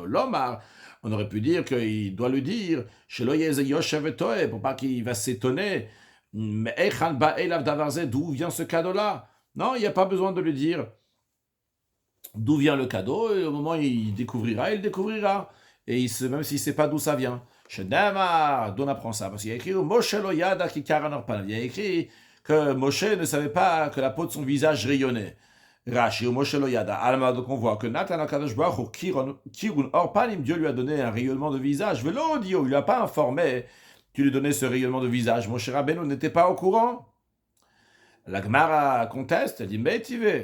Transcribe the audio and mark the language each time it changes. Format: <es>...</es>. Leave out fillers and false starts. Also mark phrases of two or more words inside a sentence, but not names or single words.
<fr>L'Omar, on aurait pu dire qu'il doit le dire, pour pas qu'il va s'étonner, mais d'où vient ce cadeau-là? Non, il n'y a pas besoin de lui dire d'où vient le cadeau, et au moment où il découvrira. Et même s'il ne sait pas d'où ça vient. D'où on apprend ça? Parce qu'il y a écrit</fr> <he>משה לא ידע כי קרן עור פניו.</he> <fr>Il y a écrit que Moshe ne savait pas que la peau de son visage rayonnait.</fr> <he>רש"י הוא משה לא ידע.</he> <fr>Alma, donc on voit que</fr> <he>נתן הקדוש ברוך הוא קירון עור פנים,</he> <fr>Dieu lui a donné un rayonnement de visage.</fr> <he>ולא הודיעו,</he> <fr>il lui a pas informé qu'il lui donnait ce rayonnement de visage. Moshe Rabbeinu n'était pas au courant. La Gemara conteste, elle dit mais tu veux.</fr>